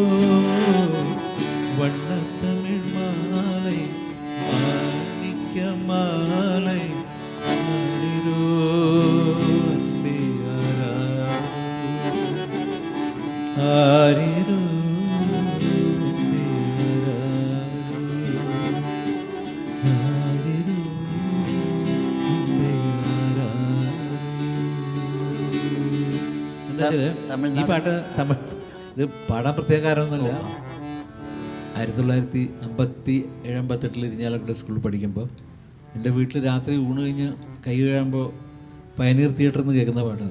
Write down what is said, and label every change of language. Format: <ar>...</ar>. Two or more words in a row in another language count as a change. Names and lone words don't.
<ta>வண்ணத்தமிழ் மாலை மாணிக்க மாலை ஹரிரோ அன்பே ஆராரோ ஹரிரோ அன்பே ஆராரோ</ta> <ml>ഈ പാട്ട് തമിഴ്, ഇത് പാടാൻ പ്രത്യേക കാരണമൊന്നുമില്ല. 1957-58 ഇരിഞ്ഞാലക്കുട സ്കൂളിൽ പഠിക്കുമ്പോൾ എൻ്റെ വീട്ടിൽ രാത്രി ഊണ് കഴിഞ്ഞ് കൈ കഴുകുമ്പോൾ പയനീർ തിയേറ്ററിൽ നിന്ന് കേൾക്കുന്ന പാട്ടത്.</ml>